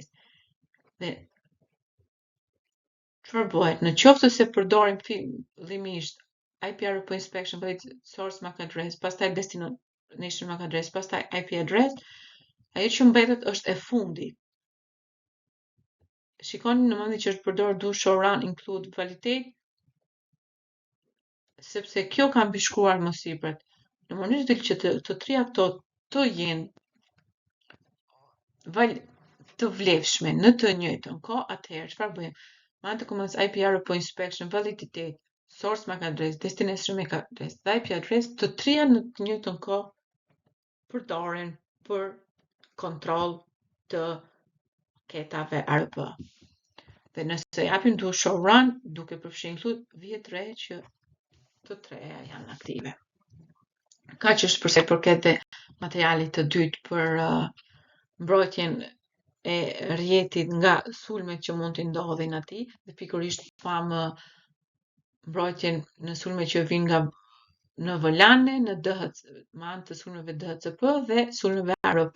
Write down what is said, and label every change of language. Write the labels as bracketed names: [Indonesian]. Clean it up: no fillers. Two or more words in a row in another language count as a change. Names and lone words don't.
[Albanian] Dhe çfarë bëhet? Në qoftë se përdorim fillimisht [English] IP ARP Inspection valid source MAC adres, [Albanian] pastaj [English] destination MAC adres, [Albanian] pastaj [English] IP address, [Albanian] ajo që mbetet është e fundit. Shikoni në momentin që është përdorur [English] do show run include validate, [Albanian] sepse kjo ka mbishkruar më sipër. Në mënyrë që të trija këto të jenë të vlefshme në të njëjtën kohë, atëherë çfarë bëjmë? Me anë të komandës [English] IP ARP Inspection validate source MAC address, destination MAC address [Albanian] dhe [English] IP address, [Albanian] të trija në të njëjtën kohë përdoren për kontroll të paketave ARP. Dhe nëse japim [English] do show run, [Albanian] duke përfshirë include, vihet re që të treja janë aktive. Kaq është përse përket materialit të dytë për mbrojtjen e rrjetit nga sulmet që mund të ndodhin atij, dhe pikërisht pamë mbrojtjen në sulmet që vijnë nga në VLAN, në DHC, me anë të sulmeve DHCP dhe sulmeve ARP.